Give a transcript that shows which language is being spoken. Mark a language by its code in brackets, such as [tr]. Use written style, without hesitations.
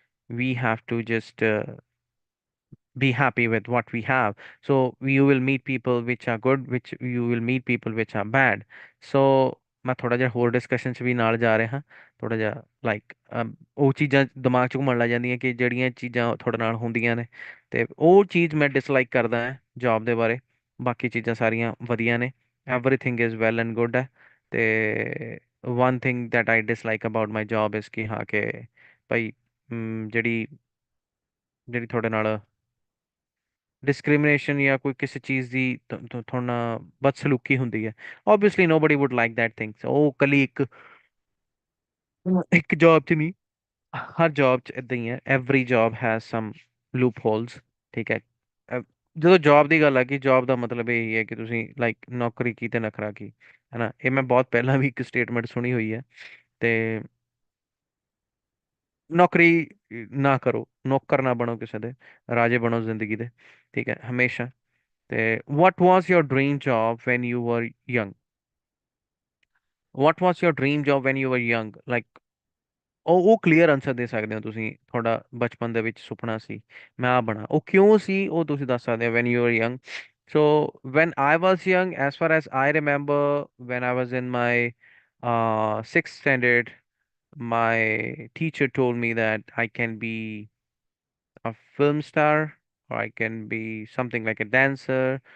[en] We have to just be happy with what we have. So you will meet people which are good, which you will meet people which are bad. [pa] So ਮੈਂ ਥੋੜਾ ਜਿਹਾ ਹੋਰ discussion 'ਚ ਵੀ ਨਾਲ ਜਾ ਰਿਹਾ ਹਾਂ। ਥੋੜਾ ਜਿਹਾ ਲਾਈਕ ਉਹ ਚੀਜ਼ਾਂ ਦਿਮਾਗ 'ਚ ਘੁੰਮਣ ਲੱਗ ਜਾਂਦੀਆਂ ਕਿ ਜਿਹੜੀਆਂ ਚੀਜ਼ਾਂ ਤੁਹਾਡੇ ਨਾਲ ਹੁੰਦੀਆਂ ਨੇ, ਤੇ ਉਹ ਚੀਜ਼ ਮੈਂ ਡਿਸਲਾਈਕ ਕਰਦਾ ਹਾਂ ਜੌਬ ਦੇ ਬਾਰੇ। ਬਾਕੀ ਚੀਜ਼ਾਂ ਸਾਰੀਆਂ ਵਧੀਆ ਨੇ, [en] everything is well and good [pa] ਹੈ। ਤੇ [en] one thing that I dislike about my job is [pa] ਕਿ ਹਾਂ ਕਿ ਭਾਈ, ਜਿਹੜੀ ਜਿਹੜੀ ਤੁਹਾਡੇ ਨਾਲ ਡਿਸਕ੍ਰਿਮੀਨੇਸ਼ਨ ਜਾਂ ਕੋਈ ਕਿਸੇ ਚੀਜ਼ ਦੀ ਤੁਹਾਡੇ ਨਾਲ ਬਦਸਲੂਕੀ ਹੁੰਦੀ ਹੈ, [en] Obviously nobody would like that things. [pa] ਉਹ ਕੱਲੀ ਇੱਕ ਜੌਬ 'ਚ ਨਹੀਂ, ਹਰ ਜੌਬ 'ਚ ਇਦਾਂ ਹੀ ਹੈ। [en] every job has some loopholes, [pa] ਠੀਕ ਹੈ। ਜਦੋਂ ਜੌਬ ਦੀ ਗੱਲ ਆ, ਕਿ ਜੌਬ ਦਾ ਮਤਲਬ ਇਹ ਹੀ ਹੈ ਕਿ ਤੁਸੀਂ ਲਾਈਕ ਨੌਕਰੀ ਕੀ ਤੇ ਨਖਰਾ ਕੀ, ਹੈ ਨਾ। ਇਹ ਮੈਂ ਬਹੁਤ ਪਹਿਲਾਂ ਵੀ ਇੱਕ ਸਟੇਟਮੈਂਟ ਸੁਣੀ ਹੋਈ ਹੈ। ਤੇ ਨੌਕਰੀ ਨਾ ਕਰੋ, ਨੌਕਰ ਨਾ ਬਣੋ ਕਿਸੇ ਦੇ, ਰਾਜੇ ਬਣੋ ਜ਼ਿੰਦਗੀ ਦੇ, ਠੀਕ ਹੈ, ਹਮੇਸ਼ਾ। ਤੇ [en] what was your dream job when you were young? What was your dream job when you were young? [pa] Like, ਉਹ ਕਲੀਅਰ ਆਨਸਰ ਦੇ ਸਕਦੇ ਹੋ ਤੁਸੀਂ। ਤੁਹਾਡਾ ਬਚਪਨ ਦੇ ਵਿੱਚ ਸੁਪਨਾ ਸੀ ਮੈਂ ਆ ਬਣਾ, ਉਹ ਕਿਉਂ ਸੀ, ਉਹ ਤੁਸੀਂ ਦੱਸ ਸਕਦੇ ਹੋ [en] when you were young. So when I was young, as far as I remember, when I was in my sixth standard, my teacher told me that I can be a film star, or I can be something like a dancer.